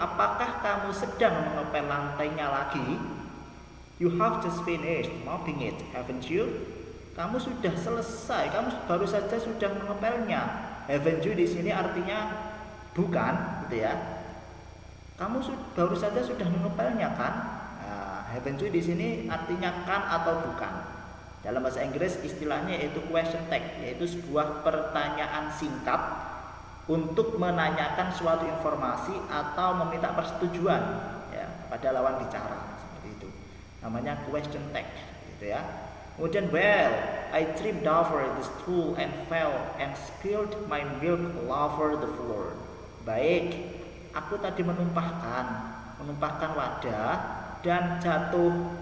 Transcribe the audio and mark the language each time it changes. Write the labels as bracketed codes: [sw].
[id] Apakah kamu sedang mengepel lantainya lagi? [en] You have just finished mopping it, haven't you? [id] Kamu sudah selesai, kamu baru saja sudah mengepelnya. [en] Haven't you [id] di sini artinya bukan, gitu ya. Kamu baru saja sudah mengepelnya, kan? Nah, [en] haven't you [id] di sini artinya kan atau bukan. Dalam bahasa Inggris istilahnya yaitu question tag, yaitu sebuah pertanyaan singkat untuk menanyakan suatu informasi atau meminta persetujuan, ya, pada lawan bicara, seperti itu. Namanya question tag, gitu ya. Kemudian, [en] well, I tripped over the stool and fell and spilled my milk all over the floor. [id] Baik, aku tadi menumpahkan wadah dan jatuh.